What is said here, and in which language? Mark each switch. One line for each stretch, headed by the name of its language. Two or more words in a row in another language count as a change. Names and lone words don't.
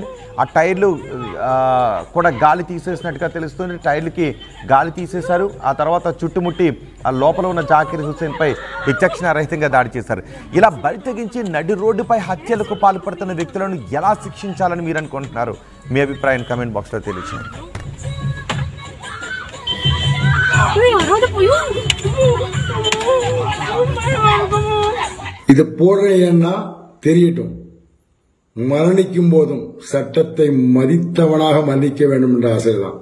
Telugu: ఆ టైర్లు కూడా గాలి తీసేసినట్టుగా తెలుస్తుంది. టైర్లకి గాలి తీసేశారు. ఆ తర్వాత చుట్టుముట్టి ఆ లోపల ఉన్న జాకీర్ హుస్సేన్పై విచక్షణ రహితంగా దాడి చేశారు. ఇలా బరి తెగించి నడి రోడ్డుపై హత్యలకు పాల్పడుతున్న వ్యక్తులను ఎలా శిక్షించాలని మీరు అనుకుంటున్నారు? మీ అభిప్రాయం
English: comment box
Telugu: తెలియచేయండి.
Tamil: இது போடுறேன்னா தெரியட்டும். மரணிக்கும் போதும் சட்டத்தை மதித்தவனாக மன்னிக்க வேண்டும் என்ற ஆசைதான்.